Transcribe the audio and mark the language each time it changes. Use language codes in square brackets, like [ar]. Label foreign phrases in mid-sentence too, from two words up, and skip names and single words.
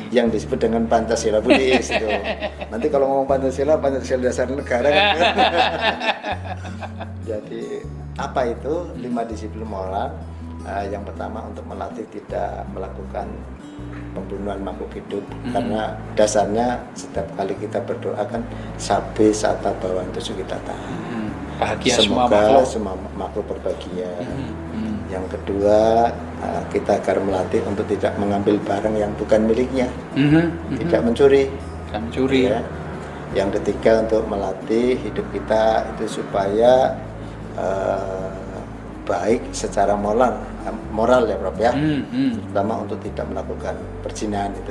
[id] yang disebut dengan Pancasila Buddhis itu. Nanti kalau ngomong Pancasila dasar negara kan. Jadi apa itu 5 disiplin moral? Yang pertama untuk melatih tidak melakukan pembunuhan makhluk hidup, karena dasarnya setiap kali kita berdoa kan [pi] sabe sata bawantu sukitata. [id] Bahagia Semoga semua makhluk berbahagia. Yang kedua, kita agar melatih untuk tidak mengambil barang yang bukan miliknya, tidak mencuri. Ya. Yang ketiga, untuk melatih hidup kita itu supaya baik secara moral ya Prof ya, terutama untuk tidak melakukan perzinahan itu.